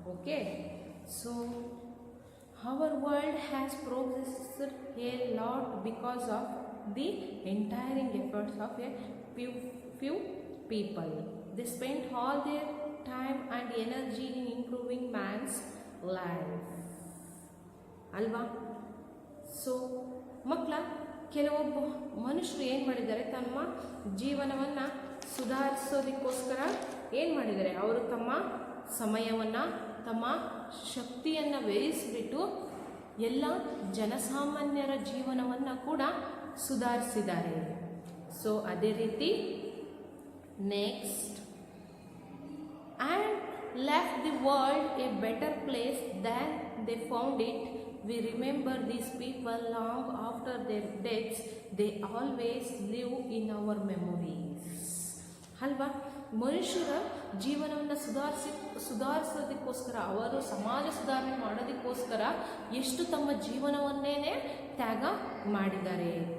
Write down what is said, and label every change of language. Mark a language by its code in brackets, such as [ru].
[en] Okay, so our world has progressed a lot because of the entire efforts of a few people. They spent all their time and energy in improving man's life. [kn] ಅಲ್ವಾ? So ಮಕ್ಕಳ, ಕೆಲವೊಬ್ಬ ಮನುಷ್ಯರು ಏನು ಮಾಡಿದ್ದಾರೆ, ತಮ್ಮ ಜೀವನವನ್ನು ಸುಧಾರಿಸೋದಕ್ಕೋಸ್ಕರ ಏನು ಮಾಡಿದ್ದಾರೆ, ಅವರು ತಮ್ಮ ಸಮಯವನ್ನು, ತಮ್ಮ ಶಕ್ತಿಯನ್ನು ವ್ಯಯಿಸಿಬಿಟ್ಟು ಎಲ್ಲ ಜನಸಾಮಾನ್ಯರ ಜೀವನವನ್ನು ಕೂಡ ಸುಧಾರಿಸಿದ್ದಾರೆ. ಸೊ ಅದೇ ರೀತಿ [en] Next and left the world a better place than they found it. We remember these people long after their deaths. They always live in our memories. [kn] ಅಲ್ವಾ? ಮನುಷ್ಯರ ಜೀವನವನ್ನು ಸುಧಾರಿಸೋದಕ್ಕೋಸ್ಕರ, ಅವರು ಸಮಾಜ ಸುಧಾರಣೆ ಮಾಡೋದಕ್ಕೋಸ್ಕರ ಎಷ್ಟು ತಮ್ಮ ಜೀವನವನ್ನೇ ತ್ಯಾಗ ಮಾಡಿದ್ದಾರೆ.